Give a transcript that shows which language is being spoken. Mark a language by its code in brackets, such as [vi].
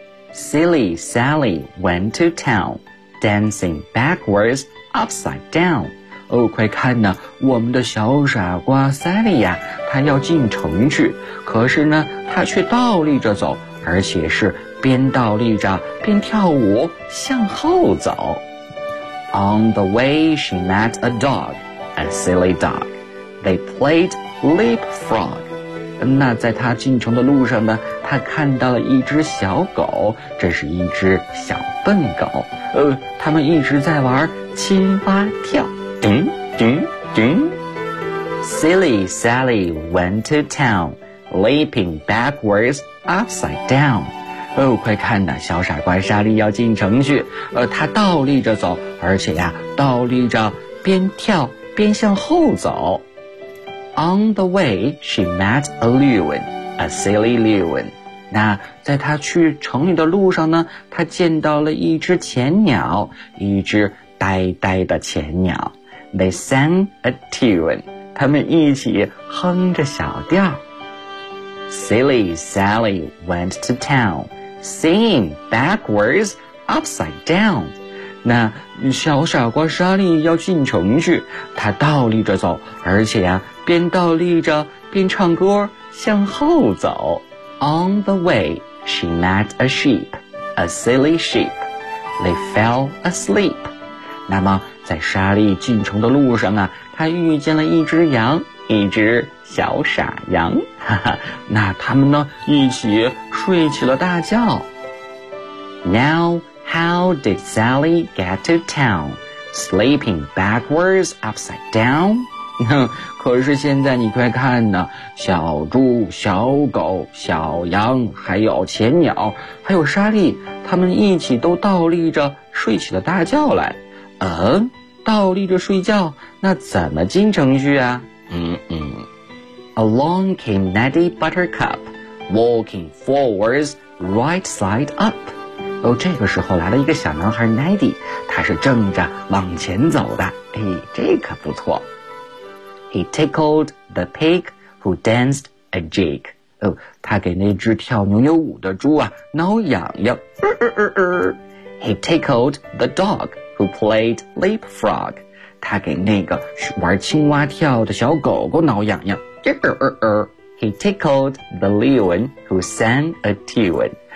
[en] Silly Sally went to town, dancing backwards upside down. [zh] 哦，快看呢，我们的小傻瓜 Sally 呀，她要进城去，可是呢，她却倒立着走，而且是边倒立着边跳舞向后走。 [en] On the way, she met a dog, a silly dog. They played leapfrog. [zh] 那在他进城的路上呢，他看到了一只小狗，这是一只小笨狗，他们一直在玩青蛙跳。叮叮 [en] 叮。Silly Sally went to town, leaping backwards upside down. [zh] 哦，快看呐，小傻瓜莎莉要进城去，他倒立着走，而且呀，倒立着边跳边向后走。 [en] On the way, she met a loon, a silly loon. [zh] 那在她去城里的路上呢，她见到了一只浅鸟，一只呆呆的浅鸟。 [en] They sang a tune. [zh] 他们一起哼着小调。 [en] Silly Sally went to town, singing backwards, upside down. [zh] 那小傻瓜莎莉要进城去，她倒立着走，而且呀、啊，边倒立着边唱歌向后走。 [en] On the way, she met a sheep, a silly sheep. They fell asleep. [zh] 那么在莎莉进城的路上啊，她遇见了一只羊，一只小傻羊。那他们呢，一起睡起了大觉。 [en] Now. How did Sally get to town? Sleeping backwards, upside down? [zh] 可是现在你快看呢，小猪、小狗、小羊，还有浅鸟，还有莎莉，他们一起都倒立着睡起了大觉来。倒立着睡觉，那怎么进城去啊？ [en] Along came Neddy Buttercup, walking forwards right side up. [zh] 哦，这个时候来了一个小男孩 Neddy， 他是正着往前走的。哎，这可不错。 [en] He tickled the pig who danced a jig。 [zh] 哦，他给那只跳牛牛舞的猪啊挠痒痒。 [en] He tickled the dog who played leapfrog。 [zh] 他给那个玩青蛙跳的小狗狗挠痒痒。 [en] He tickled the loon who sang a tune。